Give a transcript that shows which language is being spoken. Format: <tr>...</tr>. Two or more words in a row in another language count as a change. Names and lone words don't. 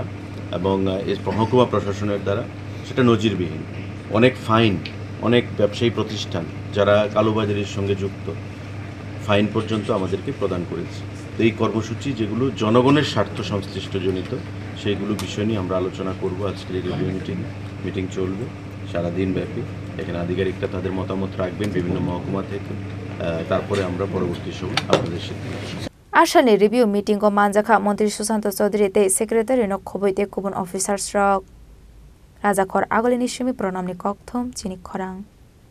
<bn>এবং মহকুমা প্রশাসনের দ্বারা সেটা নজিরবিহীন অনেক ফাইন অনেক ব্যবসায়ী প্রতিষ্ঠান যারা কালোবাজারির সঙ্গে যুক্ত ফাইন পর্যন্ত আমাদেরকে প্রদান করেছে তো এই কর্মসূচি যেগুলো জনগণের স্বার্থ সংশ্লিষ্টজনিত সেইগুলো বিষয় নিয়ে আমরা আলোচনা করব আজকের এই</bn> <en>review meeting</en> <bn>চলবে সারাদিন ব্যাপী এখানে আধিকারিকরা তাদের মতামত রাখবেন বিভিন্ন মহকুমা থেকে তারপরে আমরা পরবর্তী সময় আপনাদের সিদ্ধান্ত</bn> <trp>आसानि</trp> <en>review meeting</en> <trp>को मानजाखा मंत्री सुशांत चौधरी ते सेक्रेटारी न खबैते गुबुन अफिसार्स रक राजाखर आगलिनि सिमी प्रणामनि कक्थम चिनि खरां।</trp>